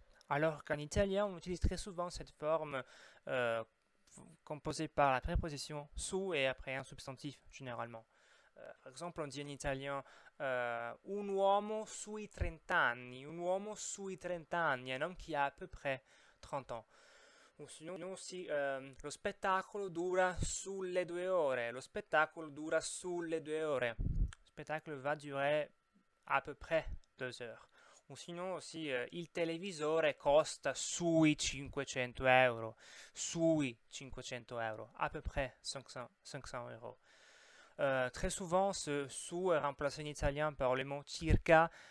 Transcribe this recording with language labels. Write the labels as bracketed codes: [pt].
[fr] Alors qu'en italien, on utilise très souvent cette forme composée par la préposition su et après un substantif, généralement. Par exemple, on dit en italien [it] un uomo sui 30 anni, [fr] un uomo sui 30 anni, un homme qui a à peu près 30 ans. O sinon aussi, [it] lo spettacolo dura sulle 2 ore, lo spettacolo dura sulle 2 ore. [fr] Le spectacle va durer à peu près 2 heures. O sinon aussi, [it] il televisore costa sui 500 euro, sui 500 euro, [fr] à peu près 500 euros. Très souvent, ce su est remplacé en italien par le mot circa.